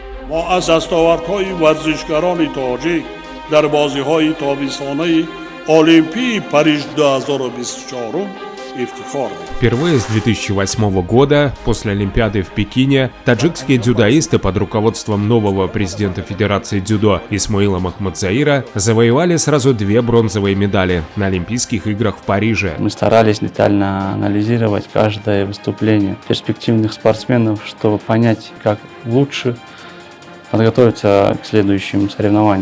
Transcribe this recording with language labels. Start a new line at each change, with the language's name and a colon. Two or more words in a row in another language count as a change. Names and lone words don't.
Persian: ما از دستاوردهای ورزشکاران تاجیک در بازی‌های تابستانه المپیای Париж 2024 افتخار داریم.
Russian: Впервые с 2008 года, после Олимпиады в Пекине, таджикские дзюдоисты под руководством нового президента Федерации дзюдо Исмаила Махмадзаира завоевали сразу 2 бронзовые медали на Олимпийских играх в Париже. Мы старались детально анализировать каждое выступление перспективных спортсменов, чтобы понять, как лучше подготовиться к следующим соревнованиям.